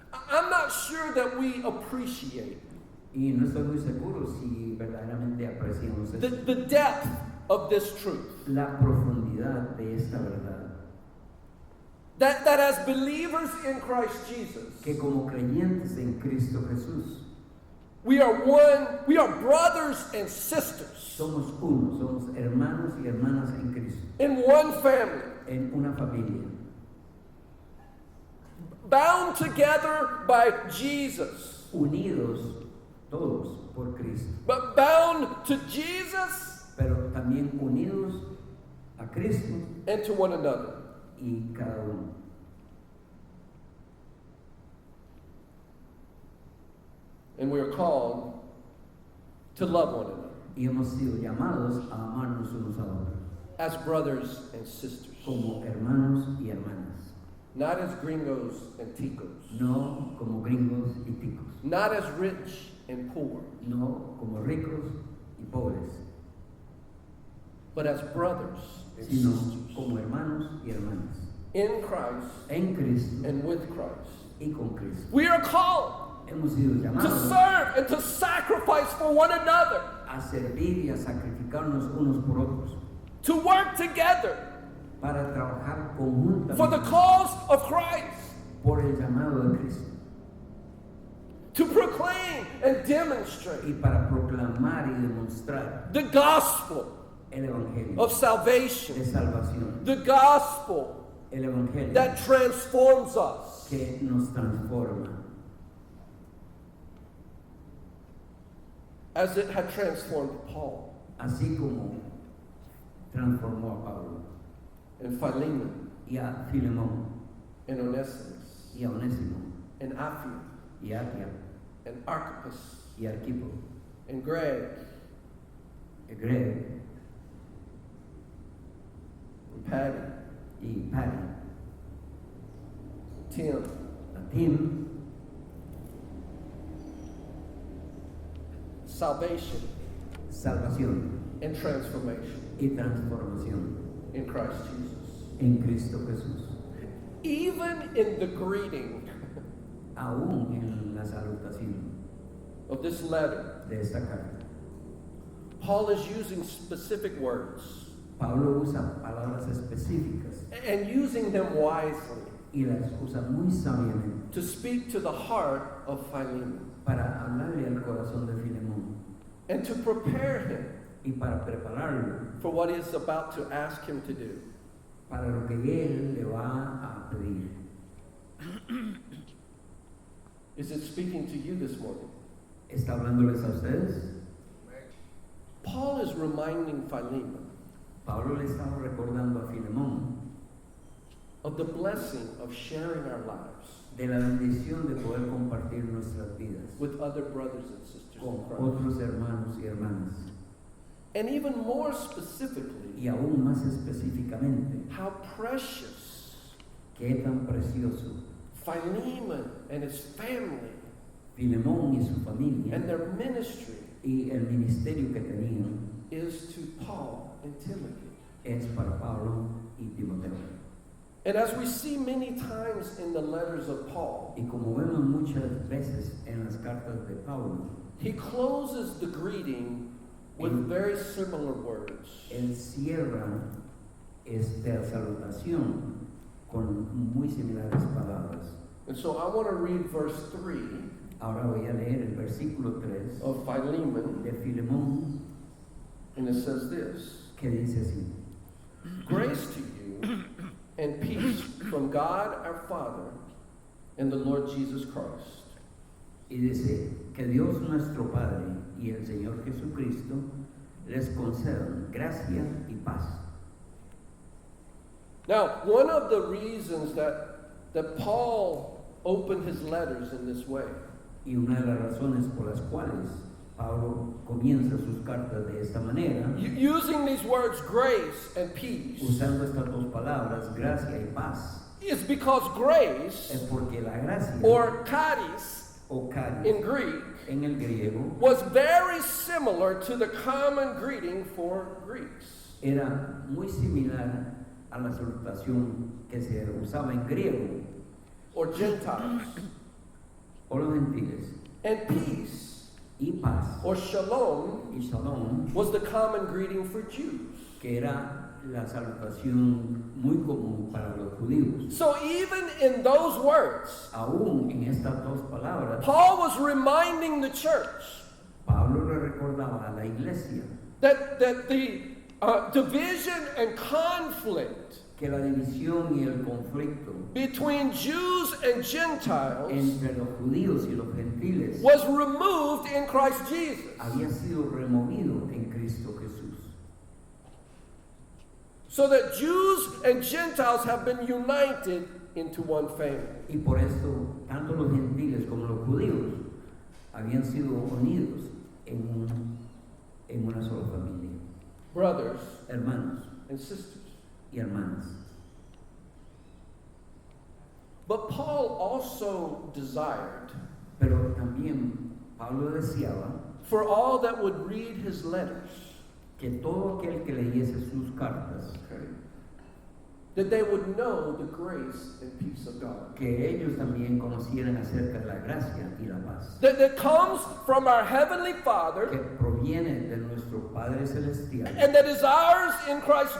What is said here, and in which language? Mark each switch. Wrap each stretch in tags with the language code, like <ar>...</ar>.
<en>I'm not sure that we appreciate</en> <es>Y no estoy muy seguro si verdaderamente apreciamos</es> <en>the</en> <es>esto.</es> <en>depth of this truth.</en> <es>La profundidad de esta verdad.</es> <en>that as believers in Christ Jesus,</en> <es>que como creyentes en Cristo Jesús</es> <en>we are one, we are brothers and sisters</en> <es>somos uno, somos hermanos y hermanas en Cristo,</es> <en>in one family,</en> <es>en una familia,</es> <en>bound together by Jesus,</en> <es>unidos todos por Cristo,</es> <en>but bound to Jesus</en> <es>pero también unidos a Cristo</es> <en>and to one another.</en> <es>y cada uno.</es> <en>And we are called to love one another</en> <es>Y hemos sido llamados a amarnos unos a otros,</es> <en>as brothers and sisters,</en> <es>como hermanos y hermanas,</es> <en>not as gringos and ticos,</en> <es>no como gringos y ticos,</es> <en>not as rich and poor,</en> <es>no como ricos y pobres,</es> <en>but as brothers and</en> <es>sino</es> <en>sisters</en> <es>como hermanos y hermanas,</es> <en>in Christ</en> <es>en Cristo</es> <en>and with Christ.</en> <es>y con Cristo.</es> <en>We are called</en> <es>Hemos sido</es> <en>to</en> <es>llamados</es> <en>serve and to sacrifice for one another,</en> <es>a servir y a sacrificarnos unos por otros,</es> <en>to work together</en> <es>para trabajar</es> <en>for the</en> <es>conjuntamente</es> <en>cause of Christ,</en> <es>por el llamado de Cristo</es> <en>to proclaim and demonstrate</en> <es>y para proclamar y demostrar</es> <en>the gospel</en> <es>el Evangelio</es> <en>of</en> <es>de</es> <en>salvation,</en> <es>salvación,</es> <en>the gospel</en> <es>el Evangelio</es> <en>that transforms us.</en> <es>que nos transforma,</es> <en>As it had transformed Paul</en> <es>así como transformó a Pablo</es> <en>and Philemon</en> <es>y a Filemón</es> <en>and Onesimus</en> <es>y a Onésimo</es> <en>and Apphia</en> <es>y a Apia</es> <en>and Archippus</en> <es>y a Arquipo</es> <en>and Greg</en> <es>y Greg</es> <en>and Patty,</en> <es>y Patty,</es> <en>Tim,</en> <es>a Tim,</es> <en>salvation</en> <es>salvación</es> <en>and transformation</en> <es>y transformación</es> <en>in Christ Jesus.</en> <es>en Cristo Jesús.</es> <en>Even in the greeting</en> <es>Aún en la salutación</es> <en>of this letter,</en> <es>de esta carta,</es> <en>Paul is using specific words</en> <es>Pablo usa palabras específicas</es> <en>and using them wisely</en> <es>y las usa muy sabiamente</es> <en>to speak to the heart of Philemon</en> <es>para hablarle al corazón de Filemón</es> <en>and to prepare him</en> <es>y para prepararlo</es> <en>for what he is about to ask him to do.</en> <es>para lo que él le va a pedir.</es> <en>Is it speaking to you this morning?</en> <es>¿Está hablándoles a ustedes?</es> <en>Paul is reminding Philemon</en> <es>Pablo le estaba recordando a Filemón</es> <en>of the blessing of sharing our lives</en> <es>de la bendición de poder compartir nuestras vidas</es> <en>with other brothers and sisters</en> <es>con</es> <en>in Christ.</en> <es>otros hermanos y hermanas.</es> <en>And even more specifically,</en> <es>Y aún más específicamente,</es> <en>how precious</en> <es>qué tan precioso</es> <en>Philemon and his family</en> <es>Filemón y su familia</es> <en>and their ministry</en> <es>y el ministerio que tenían</es> <en>is to Paul and Timothy.</en> <es>es para Pablo y Timoteo.</es> <en>And as we see many times in the letters of Paul,</en> <es>Y como vemos muchas veces en las cartas de Pablo,</es> <en>he closes the greeting with very similar words.</en> <es>él cierra esta salutación con muy similares palabras.</es> <en>And so I want to read verse 3</en> <es>Ahora voy a leer el versículo 3</es> <en>of Philemon,</en> <es>de Filemón,</es> <en>and it says this:</en> <es>que dice así:</es> <en>Grace to you and peace from God our Father and the Lord Jesus Christ.</en> <es>y dice, que Dios nuestro Padre y el Señor Jesucristo les concedan gracia y paz.</es> <en>Now, one of the reasons that Paul opened his letters in this way</en> <es>Y una de las razones por las cuales Pablo comienza sus cartas de esta manera,</es> <en>using these words grace and peace,</en> <es>usando estas dos palabras, gracia y paz,</es> <en>is because grace,</en> <es>es porque la gracia</es> <en>or charis</en> <es>o charis</es> <en>in Greek,</en> <es>en el griego</es> <en>was very similar to the common greeting for Greeks.</en> <es>era muy similar a la salutación que se usaba en griego</es> <en>Or Gentiles.</en> <es>o los gentiles.</es> <en>And peace,</en> <es>Y paz</es> <en>or shalom,</en> <es>y shalom,</es> <en>was the common greeting for Jews.</en> <es>que era la salutación muy común para los judíos.</es> <en>So even in those words,</en> <es>Aún en estas dos palabras,</es> <en>Paul was reminding the church</en> <es>Pablo le recordaba a la iglesia</es> <en>that the division and conflict</en> <es>que la división y el conflicto</es> <en>between Jews and Gentiles</en> <es>entre los judíos y los gentiles</es> <en>was removed in Christ Jesus.</en> <es>había sido removido en Cristo Jesús.</es> <en>So that Jews and Gentiles have been united into one family.</en> <es>Y por esto, tanto los gentiles como los judíos habían sido unidos en una sola familia.</es> <en>Brothers</en> <es>Hermanos</es> <en>and sisters.</en> <es>y hermanas.</es> <en>But Paul also desired</en> <es>Pero también Pablo deseaba</es> <en>for all that would read his letters,</en> <es>que todo aquel que leyese sus cartas,</es> <en>okay, that they would know the grace and peace of God.</en> <es>que ellos también conocieran acerca de la gracia y la paz,</es> <en>That comes from our Heavenly</en> <es>que</es> <en>Father</en> <es>proviene de nuestro Padre Celestial</es> <en>and that is ours in Christ</en>